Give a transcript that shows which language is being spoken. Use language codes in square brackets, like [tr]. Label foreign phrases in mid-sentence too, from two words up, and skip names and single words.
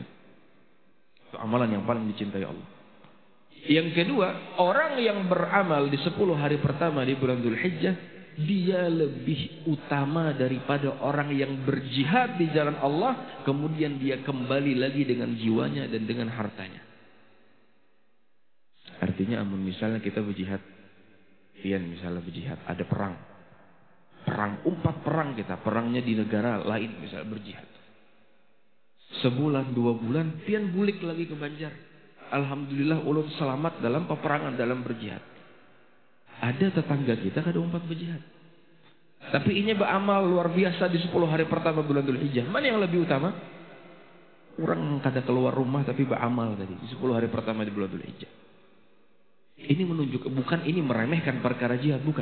[id] Itu amalan yang paling dicintai Allah. Yang kedua, orang yang beramal di 10 hari pertama di bulan Dzulhijjah, dia lebih utama daripada orang yang berjihad di jalan Allah, kemudian dia kembali lagi dengan jiwanya dan dengan hartanya. Artinya, misalnya kita berjihad, misalnya berjihad, ada perang. Umpat perang kita, perangnya di negara lain, misalnya berjihad. Sebulan, 2 bulan, [bjn] pian bulik lagi ke Banjar. [id] Alhamdulillah ulun selamat dalam peperangan, dalam berjihad. Ada tetangga kita [bjn] kada umpat [id] berjihad. Tapi ini beramal luar biasa di 10 hari pertama bulan Dzulhijjah. Mana yang lebih utama? Orang kada keluar rumah tapi beramal tadi di 10 hari pertama di bulan Dzulhijjah. Ini menunjukkan, bukan ini meremehkan perkara jihad, bukan.